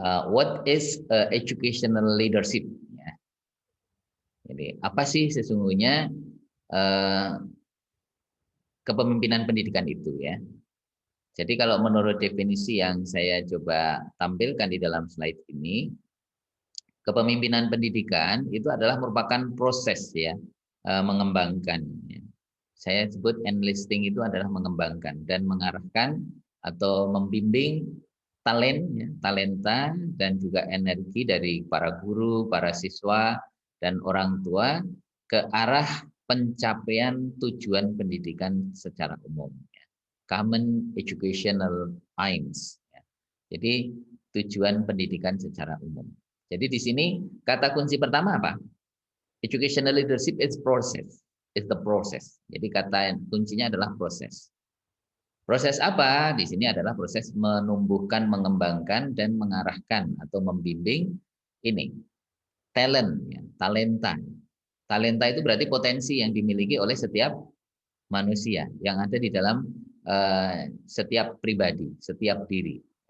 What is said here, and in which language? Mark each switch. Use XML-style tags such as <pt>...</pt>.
<en>What is educational leadership?</en> <id>Ya. Jadi, apa sih sesungguhnya kepemimpinan pendidikan itu ya? Jadi kalau menurut definisi yang saya coba tampilkan di dalam slide ini, kepemimpinan pendidikan itu adalah merupakan proses ya, mengembangkan. Saya sebut enlisting itu adalah mengembangkan dan mengarahkan atau membimbing talenta dan juga energi dari para guru, para siswa, dan orang tua ke arah pencapaian tujuan pendidikan secara umum.</id> <en>Common educational aims.</en> <id>Jadi tujuan pendidikan secara umum. Jadi di sini kata kunci pertama apa?</id> <en>Educational leadership is process. It's the process.</en> <id>Jadi kata kuncinya adalah proses. Proses apa? Di sini adalah proses menumbuhkan, mengembangkan, dan mengarahkan atau membimbing ini talent, ya, talenta. Talenta itu berarti potensi yang dimiliki oleh setiap manusia yang ada di dalam setiap pribadi, setiap diri.</id>